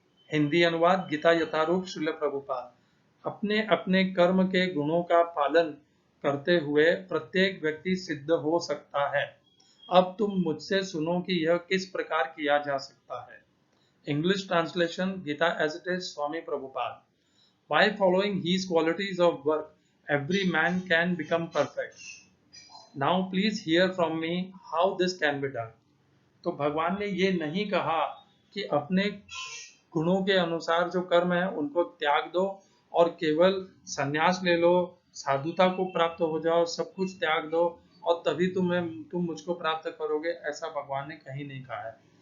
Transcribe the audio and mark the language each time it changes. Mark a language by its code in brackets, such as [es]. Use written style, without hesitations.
[hi] हिंदी अनुवाद गीता यथारूप श्रील प्रभुपाद। अपने अपने कर्म के गुणों का पालन करते हुए प्रत्येक व्यक्ति सिद्ध हो सकता है। अब तुम मुझसे सुनो कि यह किस प्रकार किया जा सकता है। [en] English translation Gita as it is, Swami Prabhupada. By following his qualities of work, every man can become perfect. Now please hear from me how this can be done. [hi] तो भगवान ने ये नहीं कहा कि अपने गुणों के अनुसार जो कर्म है उनको त्याग दो और केवल संन्यास ले लो, साधुता को प्राप्त हो जाओ, सब कुछ त्याग दो और तभी तुम मुझको प्राप्त करोगे, ऐसा भगवान ने कहीं नहीं कहा है।